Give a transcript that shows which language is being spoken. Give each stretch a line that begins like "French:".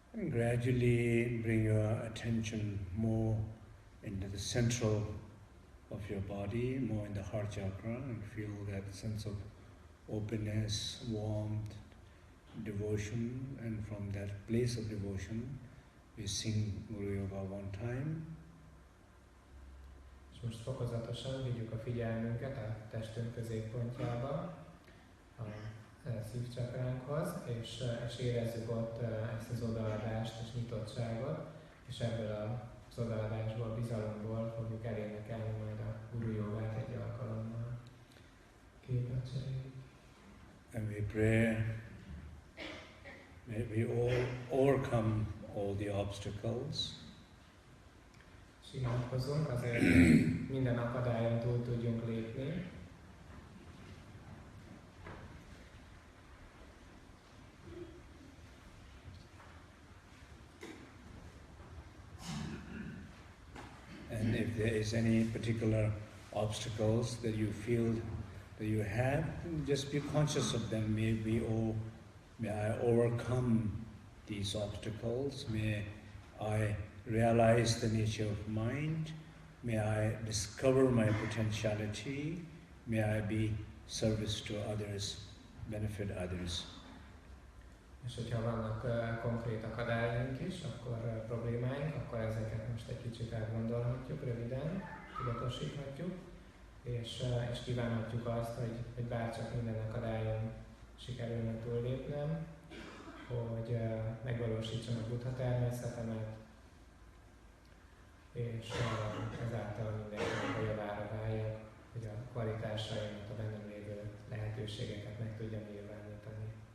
English: Gradually bring your attention more into the central of your body, more in the heart chakra, and feel that sense of openness, warmth, devotion, and from that place of devotion, we sing Guru Yoga one time.
Hungarian: És most fokozatosan vigyük a figyelmünket a testünk középpontjába, a szívcsakránkhoz, és érezzük ott ezt az odaadást és nyitottságot, és ebből az odaadásból, bizalomból fogjuk elénekelni majd a Guru Jogát egy alkalommal. Képet cseréljük.
English: And we pray, may we all overcome all the obstacles.
Hungarian: És imádkozzunk azért, minden akadályon túl tudjunk lépni.
English: And if there is any particular obstacles that you feel that you have, just be conscious of them. May I overcome these obstacles. May I realize the nature of mind. May I discover my potentiality. May I be service to others, benefit others.
Hungarian: És hogyha vannak konkrét akadályaink is, akkor problémáink, akkor ezeket most egy kicsit elgondolhatjuk, röviden tudatosíthatjuk, és kívánhatjuk azt, hogy bárcsak minden akadályon sikerülne túllépnem, hogy megvalósítsam a buddha természetemet, és ezáltal mindenkinek a javára váljak, hogy a kvalitásaimat, a bennem lévő lehetőségeket meg tudjam nyilvánítani.